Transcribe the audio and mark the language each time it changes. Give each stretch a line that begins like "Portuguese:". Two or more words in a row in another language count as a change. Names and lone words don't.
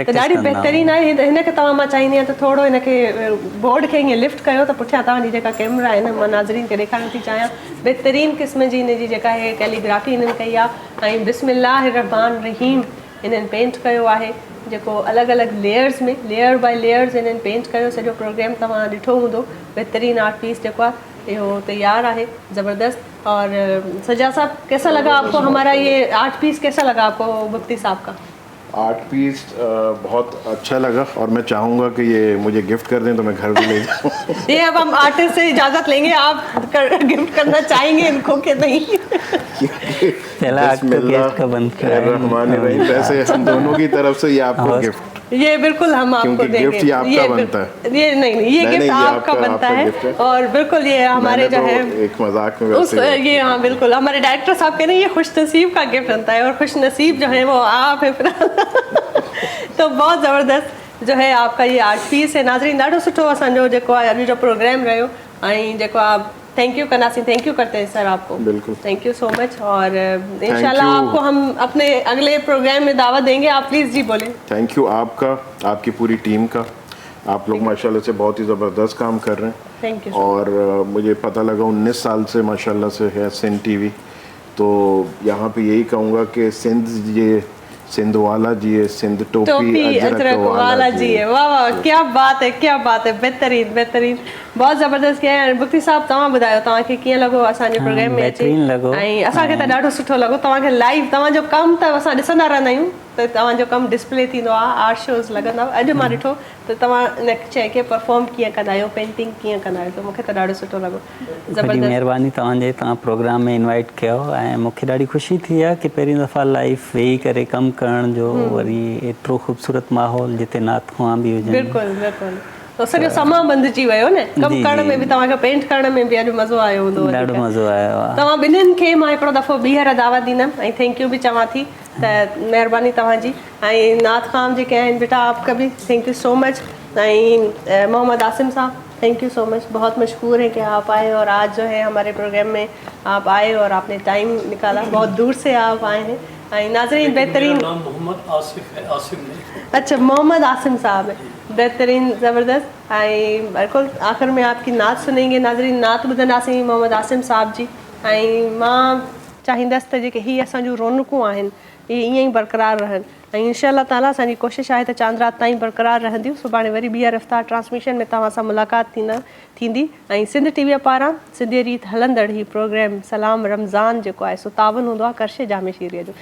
Sindhi: त ॾाढी बहितरीन आहे। हिनखे तव्हां, मां चाहींदी आहियां त थोरो हिनखे बोर्ड खे ईअं लिफ्ट कयो त पुठियां तव्हांजी जेका कैमरा आहे न, मां नाज़रीन खे ॾेखारणु थी चाहियां बहितरीन क़िस्म जी हिनजी जेका आहे कैलीग्राफी हिननि कई आहे ऐं
Arabic: بسم الله رحمن رحيم
Sindhi: इन्हनि पेंट कयो आहे, जेको अलॻि अलॻि लेयर्स में,
English: layer by layers
Sindhi: इन्हनि पेंट कयो। सॼो प्रोग्राम तव्हां ॾिठो हूंदो। बहितरीन
English: art piece
Sindhi: जेको आहे इहो तैयार आहे, ज़बरदस्त।
Urdu: اور سجا صاحب، کیسا لگا آپ کو ہمارا یہ
English: art piece,
Urdu: کیسا لگا آپ کو مفتی صاحب کا
English: art piece?
Urdu: بہت اچھا لگا اور میں چاہوں گا کہ یہ مجھے گفٹ کر دیں تو میں گھر بھی لے جاؤں. یہ اب ہم آرٹسٹ سے اجازت لیں گے، آپ گفٹ کرنا چاہیں گے ان کو کہ نہیں?
Arabic: رحمان رحيم,
Urdu: ویسے ہم دونوں کی طرف سے یہ آپ کو گفٹ, یہ بالکل ہم آپ کو دیں گے. گفٹ یہ آپ کا بنتا ہے. یہ نہیں، یہ گفٹ آپ کا بنتا ہے اور بالکل یہ ہمارے جو ہے ایک مذاق میں ویسے یہ، ہاں بالکل، ہمارے ڈائریکٹر صاحب کہہ رہے ہیں یہ خوش نصیب کا گفٹ بنتا ہے اور خوش نصیب جو ہے وہ آپ ہے. تو بہت زبردست، جو ہے آپ کا یہ
English: art piece
Urdu: ہے.
Sindhi: नाज़रीन ॾाढो सुठो असांजो जेको आहे अॼु जो प्रोग्राम रहियो ऐं जेको आहे
English: thank you
Sindhi: कंदासीं,
English: thank you
Urdu: کرتے ہیں سر آپ کو, बिल्कुल
English: thank you so much.
Urdu: اور ان شاء اللہ آپ کو ہم اپنے اگلے پروگرام میں دعوت دیں گے، آپ پلیز جی بولیں.
English: thank you
Urdu: آپ کا، آپ کی پوری ٹیم کا۔ آپ لوگ ماشاءاللہ سے بہت ہی زبردست کام کر رہے ہیں.
English: thank you.
Urdu: اور مجھے پتا لگا 19 سال سے ماشاءاللہ سے ہے سندھ ٹی وی، تو یہاں پہ یہی کہوں گا کہ سندھ یہ سندھ والا جی ہے، سندھ ٹوپی اجرک والا جی ہے. واہ واہ، کیا بات ہے، کیا بات ہے، بہترین بہترین، بہت زبردست کیا ہے.
Sindhi: मुफ्ती साहब तव्हां ॿुधायो तव्हांखे कीअं लॻो असांजे प्रोग्राम में अची? ऐं असांखे त ॾाढो सुठो लॻो तव्हांखे लाइव, तव्हांजो कमु त असां ॾिसंदा रहंदा आहियूं, त तव्हांजो कमु डिस्प्ले थींदो आहे,
English: art shows
Sindhi: लॻंदा। अॼु मां ॾिठो त तव्हां इन शइ खे परफॉर्म कीअं कंदा आहियो, पेंटिंग कीअं कंदा आहियो, त मूंखे त ॾाढो सुठो लॻो। ज़बरदस्त महिरबानी तव्हांजे, तव्हां प्रोग्राम में इनवाइट कयो ऐं मूंखे ॾाढी ख़ुशी थी आहे कि पहिरीं दफ़ा लाइव वेही करे कमु करण जो, वरी एतिरो ख़ूबसूरत माहौल जिते नात ख़्वां बि हुजनि। बिल्कुलु बिल्कुलु, तो सॼो समां बंदिजी वियो न, कमु करण में बि तव्हांखे पेंट करण में बि अॼु मज़ो आयो हूंदो। ॾाढो मज़ो आयो आहे। तव्हां ॿिन्हिनि खे मां हिकिड़ो दफ़ो ॿीहर दावत ॾींदमि ऐं थैंक यू बि चवां थी, त महिरबानी तव्हांजी। ऐं नात ख़ान जेके आहिनि
Urdu: بیٹا آپ کا بھی
English: thank you so much.
Sindhi: ऐं मोहम्मद आसिम साहब
English: thank you so much,
Urdu: بہت مشہور ہے کہ آپ آئے اور آج جو ہے ہمارے پروگرام میں آپ آئے اور آپ نے ٹائم نکالا، بہت دور سے آپ آئے ہیں.
Sindhi: ऐं नाज़रीन बेहतरीन,
Urdu: محمد آصف ہے، عاصم نہیں. اچھا محمد عاصم صاحب ہے، بہترین زبردست.
Sindhi: ऐं बिल्कुलु
Urdu: آخر میں آپ کی نعت سنیں گے.
Sindhi: नाज़रीन नात ॿुधंदासीं मोहम्मद आसिम साहब जी। ऐं मां चाहींदसि त जेके हीअ असांजूं रौनकूं आहिनि इहे ईअं ई बरक़रार रहनि ऐं
Arabic: إن شاء الله تعالى
Sindhi: असांजी कोशिशि आहे त चांद रात ताईं बरक़रार रहंदियूं। सुभाणे वरी ॿीहर रफ़्तार ट्रांसमिशन में तव्हां सां मुलाक़ात थींदी। ऐं सिंध टीवीअ पारां सिंधी रीत हलंदड़ ही प्रोग्राम सलाम रमज़ान जेको आहे सो तावन हूंदो आहे करशे जामे शीरीअ जो।